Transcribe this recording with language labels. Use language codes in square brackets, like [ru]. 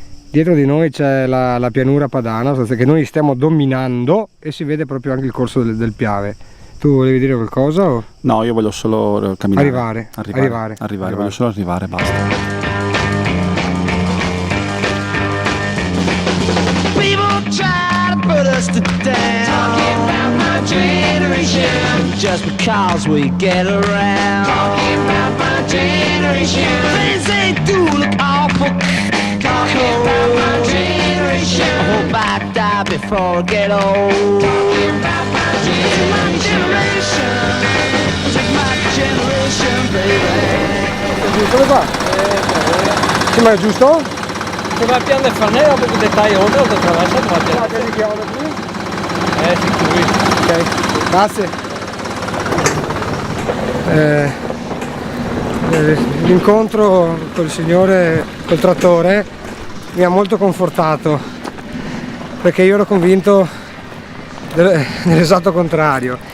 [it] Dietro di noi c'è la pianura padana, che noi stiamo dominando, e si vede proprio anche il corso del Piave. Tu volevi dire qualcosa? O? No, io voglio solo camminare. Arrivare. Voglio solo arrivare, basta. [en] People try to put us to down, talking about my generation, just because we get around, talking about my generation, things they do look awful, talking about my generation, I hope I die before I get old, talking about my generation, take my generation, baby. [it] Come va? Sì, ma è giusto? Se va a piano del Farnero, perché dettaglio oltre o attraverso la Ok, grazie. L'incontro col signore, col trattore, mi ha molto confortato, perché io ero convinto dell'esatto contrario.